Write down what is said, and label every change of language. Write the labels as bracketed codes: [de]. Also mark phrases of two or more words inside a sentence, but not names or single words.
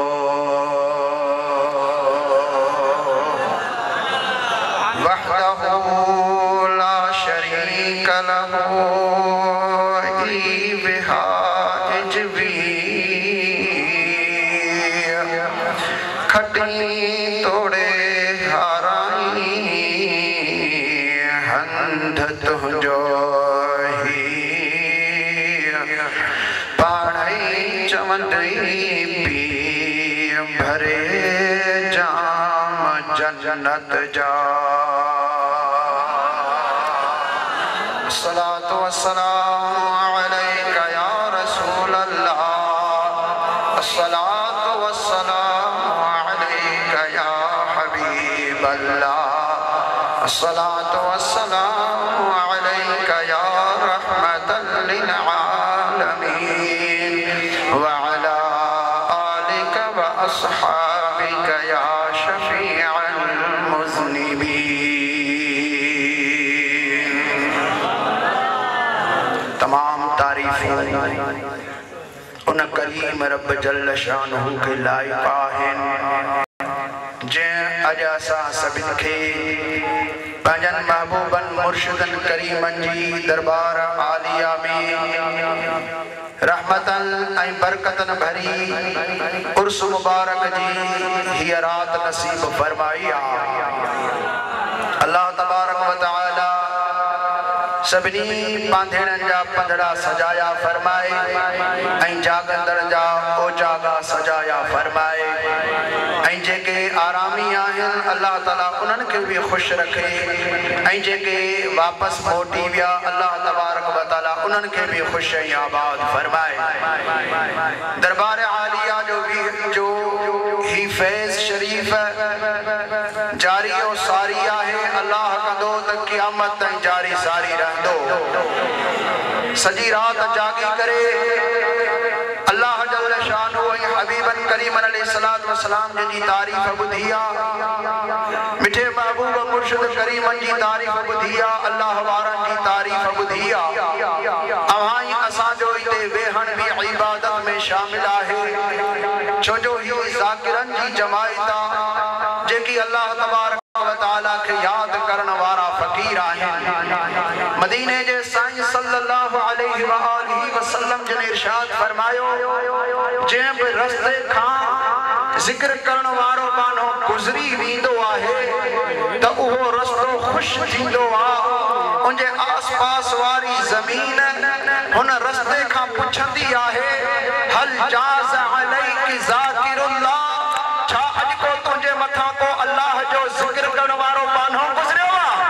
[ar] وحده لا شريك له [sd] खटनी तोड़े हाराई हंध तुझो ही पाणई चवंदई पी भरे जाम जन्नत जा। [ar] الصلاة والسلام عليك يا رسول الله, الصلاة والسلام عليك يا حبيب الله، الصلاة والسلام عليك يا رحمة للعالمين وعلى آلك وأصحابك يا شفيع المذنبين. [sd] तमाम तारीफ़ें उन करीम रब [ar] جل شانه [sd] के लाइक़ आहिनि जंहिं अॼु असां सभिनि खे पंहिंजनि महबूबनि मुर्शिदनि करीमनि जी दरबार आलिया में रहमतन ऐं बरकतन भरी उर्स मुबारक जी हीअ रात नसीब फरमाई आहे। [ar] الله تبارك وتعالى [sd] सभिनी पांधेड़नि जा पंधड़ा सजाया फरमाए ऐं जागंदड़ जा ओजागा सजाया फरमाए ऐं जेके आरामी आहिनि अल्लाह ताला उन्हनि खे बि ख़ुशि रखे ऐं जेके वापसि मोटी विया [ar] الله تبارك وتعالى [sd] उन्हनि खे बि ख़ुशि ऐं आबाद फरमाए। दरबार आलिया जो ही फैज़ शरीफ जारी और सारी आहे। अल्लाह कंदो त क़यामत ताईं जारी सारी रहंदो। सजी रात जागी करे [ar] الله جل شانه [sd] ऐं हबीबन करीमन [ar] عليه الصلاة والسلام [sd] जी तारीफ़ ॿुधी आहे, मिठे महबूब मुर्शिद करीमन जी तारीफ़ ॿुधी आहे, अल्लाह वारनि जी तारीफ़ ॿुधी आहे। अवां असांजो हिते वेहण बि इबादत में शामिल आहे, छो जो ही ज़ाकिरनि जी जमायत आहे जेकी [ar] الله تبارك وتعالى [sd] खे यादि करण वारा फ़क़ीर आहिनि। मदीने जे साईं [ar] صلى الله عليه وآله وسلم [sd] जिन इरशाद फरमायो, जंहिं बि रस्ते खां ज़िक्र करण वारो बानो गुज़री वेंदो आहे त उहो रस्तो ख़ुशि थींदो आहे। उनजे आस पास वारी ज़मीन हुन रस्ते खां पुछंदी आहे, [ar] هل جاز عليك ذاكر الله, [sd] छा अॼु को तुंहिंजे मथां को अल्लाह जो ज़िक्र करण वारो बानो गुज़रियो आहे?